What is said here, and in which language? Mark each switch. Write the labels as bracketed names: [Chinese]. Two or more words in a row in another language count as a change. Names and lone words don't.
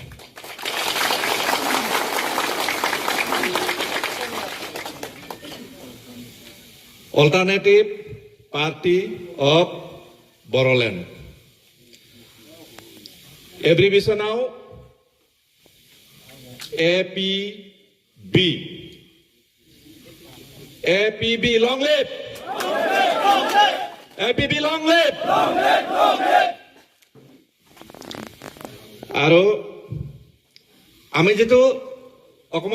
[Bodo] अल्टारनेटिभ पार्टी ऑफ बर'लेण्ड एब्रिविएशनाव एपीबी। [English] APB long live, APB long live. [Assamese] আৰু আমি যেটো অকমান